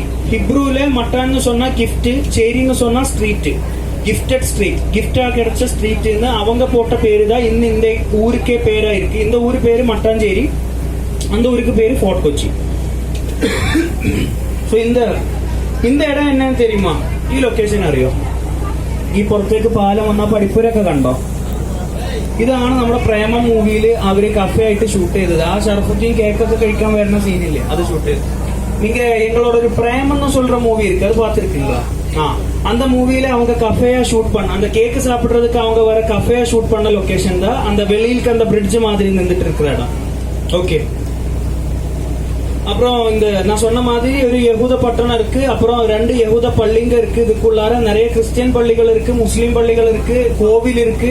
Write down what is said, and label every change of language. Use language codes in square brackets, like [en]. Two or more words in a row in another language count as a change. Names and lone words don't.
[ta] ஹிப்ரூல மட்டான்னு சொன்னா கிஃப்ட், சேரின்னு சொன்னா ஸ்ட்ரீட், [en] gifted street, [ta] கிஃப்டா கிடைச்ச ஸ்ட்ரீட்னு அவங்க போட்ட பேரு தான் இந்த ஊருக்கே பேரா இருக்கு. இந்த ஊரு பேரு மட்டாஞ்சேரி, அந்த ஊருக்கு பேரு ஃபோர்ட் கொச்சி. இந்த இடம் என்னன்னு தெரியுமா? [ml] ഈ ലൊക്കേഷൻ അറിയോ? ഈ പുറത്തേക്ക് പാലം വന്ന പഠിപ്പൂരൊക്കെ കണ്ടോ? ഇതാണ് നമ്മുടെ പ്രേമ മൂവിയിൽ അവര് കഫേ ആയിട്ട് ഷൂട്ട് ചെയ്തത്. ആ ഷറഫുദ്ദീൻ കേക്കൊക്കെ കഴിക്കാൻ വരുന്ന സീനില്ലേ, അത് ഷൂട്ട് ചെയ്തത്. [ta] நீங்க எங்களோட ஒரு பிரேமன்னு சொல்ற மூவி இருக்கு, அது பாத்துருக்கீங்களா? அந்த மூவில அவங்க கஃபேயா ஷூட் பண்ண, அந்த கேக்கு சாப்பிடுறதுக்கு அவங்க வர கஃபேயா ஷூட் பண்ண லொகேஷன் தான் அந்த வெளியிலுக்கு அந்த பிரிட்ஜ் மாதிரி நின்றுட்டு இருக்கிற இடம். ஓகே, அப்புறம் இந்த நான் சொன்ன மாதிரி ஒரு யகூத பட்டணம் இருக்கு, அப்புறம் 2 யகூத பள்ளிங்க இருக்கு, இதுக்குள்ளார நிறைய கிறிஸ்டியன் பள்ளிகள் இருக்கு, முஸ்லீம் பள்ளிகள் இருக்கு, கோவில் இருக்கு.